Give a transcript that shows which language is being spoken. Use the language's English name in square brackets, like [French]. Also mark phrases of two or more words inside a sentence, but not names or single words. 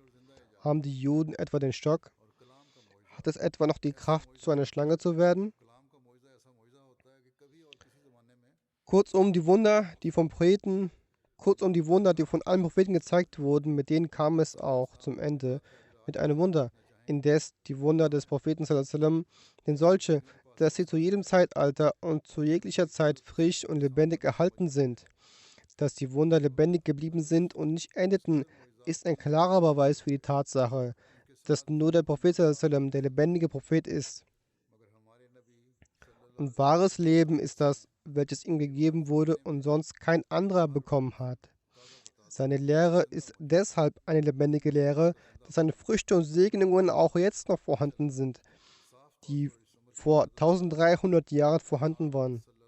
[German] Haben die Juden etwa den Stock? Hat es etwa noch die Kraft, zu einer Schlange zu werden? Kurzum, die Wunder, die vom Propheten, kurzum die Wunder, die von allen Propheten gezeigt wurden, mit denen kam es auch zum Ende mit einem Wunder. Indes die Wunder des Propheten [Arabic] صلى الله عليه وسلم, [German] denn solche, dass sie zu jedem Zeitalter und zu jeglicher Zeit frisch und lebendig erhalten sind, dass die Wunder lebendig geblieben sind und nicht endeten, ist ein klarer Beweis für die Tatsache, dass nur der Prophet [Arabic] صلى الله عليه وسلم [German] der lebendige Prophet ist. Und wahres Leben ist das, welches ihm gegeben wurde und sonst kein anderer bekommen hat. Seine Lehre ist deshalb eine lebendige Lehre, dass seine Früchte und Segnungen auch jetzt noch vorhanden sind, die vor 1300 Jahren vorhanden waren.